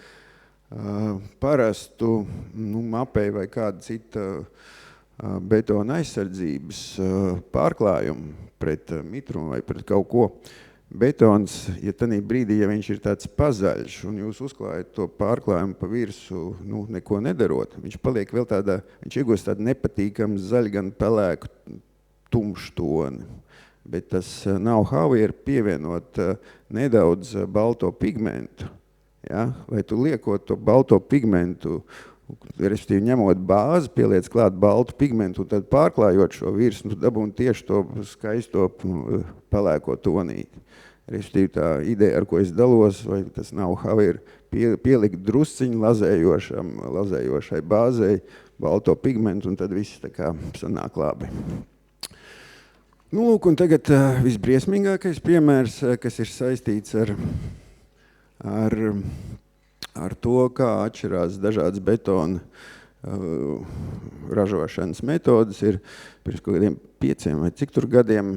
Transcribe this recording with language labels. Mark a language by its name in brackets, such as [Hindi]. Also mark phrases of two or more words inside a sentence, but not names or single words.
[Latvian] parastu mapei vai kādu citu betona aizsardzības pārklājumu pret mitrumu vai pret kaut ko, betons, ja tanī brīdī, ja viņš ir tāds pazaļš un jūs uzklājat to pārklājumu pa virsu, neko nedarot, viņš paliek vēl viņš iegūst tādu nepatīkamu zaļu gan pelēku tumšu toni. Bet tas know-how ir pievienot nedaudz balto pigmentu. Ja? Vai tu liekot to balto pigmentu, respektīvi ņemot bāzi, pieliec klāt baltu pigmentu un tad pārklājot šo virsmu, dabūn tieši to skaisto pelēko tonīti. Respektīvi tā ideja, ar ko es dalos, vai tas know-how ir pielikt drusciņu lazējošai bāzei balto pigmentu un tad viss tā kā sanāk labi. Lūk, un tagad visbriesmīgākais piemērs, kas ir saistīts ar to, kā atšķirās dažādas betona ražošanas metodas, ir pirms kaut kādiem 5 vai cik tur gadiem.